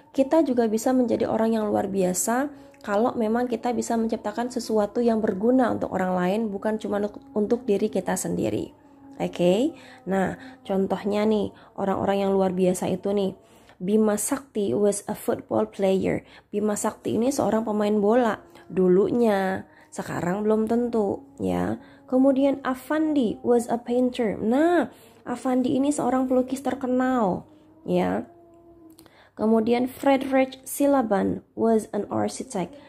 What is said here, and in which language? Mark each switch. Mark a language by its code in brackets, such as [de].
[id] Kita juga bisa menjadi orang yang luar biasa kalau memang kita bisa menciptakan sesuatu yang berguna untuk orang lain, bukan cuma untuk diri kita sendiri. Oke. Nah, contohnya nih, orang-orang yang luar biasa itu nih. [en] Bima Sakti was a football player. [id] Bima Sakti ini seorang pemain bola dulunya, sekarang belum tentu, ya. [en] Kemudian Afandi was a painter. [id] Nah, Afandi ini seorang pelukis terkenal, ya. [en] Kemudian Frederick Silaban was an architect.